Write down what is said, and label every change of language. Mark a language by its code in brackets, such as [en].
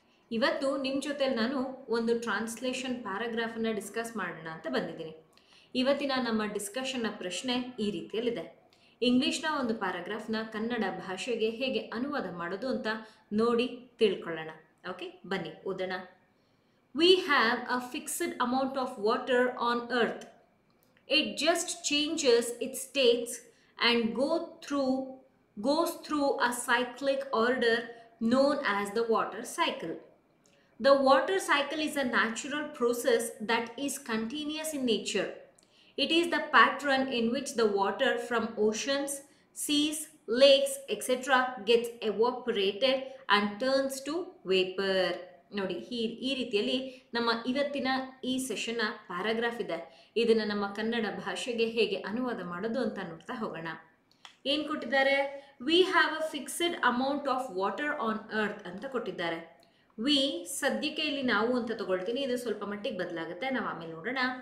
[kn] ಇವತ್ತು ನಿಮ್ಮ ಜೊತೆಲಿ ನಾನು ಒಂದು ಟ್ರಾನ್ಸ್ಲೇಷನ್ ಪ್ಯಾರಾಗ್ರಾಫನ್ನು ಡಿಸ್ಕಸ್ ಮಾಡೋಣ ಅಂತ ಬಂದಿದ್ದೀನಿ. ಇವತ್ತಿನ ನಮ್ಮ ಡಿಸ್ಕಷನ್ನ ಪ್ರಶ್ನೆ ಈ ರೀತಿಯಲ್ಲಿದೆ. ಇಂಗ್ಲಿಷ್ನ ಒಂದು ಪ್ಯಾರಾಗ್ರಾಫ್ನ ಕನ್ನಡ ಭಾಷೆಗೆ ಹೇಗೆ ಅನುವಾದ ಮಾಡೋದು ಅಂತ ನೋಡಿ ತಿಳ್ಕೊಳ್ಳೋಣ. ಓಕೆ, ಬನ್ನಿ ಓದೋಣ. [en] We have a fixed amount of water on earth. It just changes its states and goes through a cyclic order known as the water cycle. The water cycle is a natural process that is continuous in nature. It is the pattern in which the water from oceans, seas, lakes, etc. gets evaporated and turns to vapor. [kn] ನೋಡಿ, ಈ ರೀತಿಯಲ್ಲಿ ನಮ್ಮ ಇವತ್ತಿನ ಈ ಸೆಷನ್ನ paragraph ಇದೆ. ಇದನ್ನು ನಮ್ಮ ಕನ್ನಡ ಭಾಷೆಗೆ ಹೇಗೆ ಅನುವಾದ ಮಾಡೋದು ಅಂತ ನೋಡ್ತಾ ಹೋಗೋಣ. ಏನು ಕೊಟ್ಟಿದ್ದಾರೆ? [en] we have a fixed amount of water on earth [kn] ಅಂತ ಕೊಟ್ಟಿದ್ದಾರೆ. ವಿ ಸದ್ಯಕ್ಕೆ ಇಲ್ಲಿ ನಾವು ಅಂತ ತಗೊಳ್ತೀನಿ, ಇದು ಸ್ವಲ್ಪ ಮಟ್ಟಿಗೆ ಬದಲಾಗುತ್ತೆ, ನಾವು ಆಮೇಲೆ ನೋಡೋಣ.